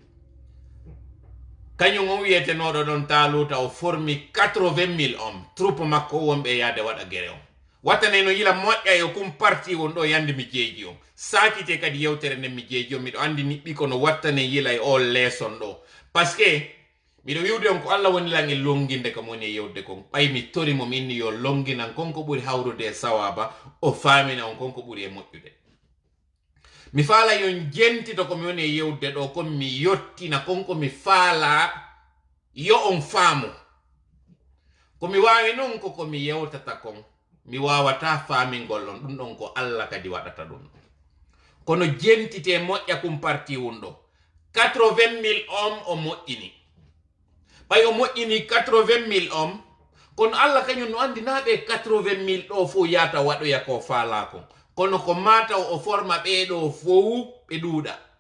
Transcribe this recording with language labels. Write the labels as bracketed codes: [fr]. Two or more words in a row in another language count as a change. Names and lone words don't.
[ff] kañum on wiyetenoɗo ɗon Taluta o formi 80,000 hommes troupe makko wonɓe yaade waɗa gere on wattane no yila moƴƴa e kum parti won ɗo yande mi jeeji on sakite kadi yewtere nden mi jeeji on miɗo andi niɓɓi kono wattane yila e o leeson ɗo par ce que miɗo wiwde on ko Allah woni lan e longinde kam woni e yewde kon ɓay mi tori mo mi inni yo longinan konko ɓuri hawrude e sawaba o famina on konko ɓuri e moƴƴude mi faala yon jentito komi woni e yewde ɗo kon mi yottina konko mi faala yo on faamu komi wawi non koko mi yewtata kon mi wawata faamingol on ɗum ɗon ko Allah kadi waɗata ɗum kono jentite moƴƴa kum parti won ɗo 80,000 hommes o moƴƴini ɓay o moƴƴini 80,000 hommes kono Allah kañum no andi naɓe 80,000 ɗo fof yata waɗoya ko faala kon kono ko mata o forma ɓeɗo fof ɓe ɗuuɗa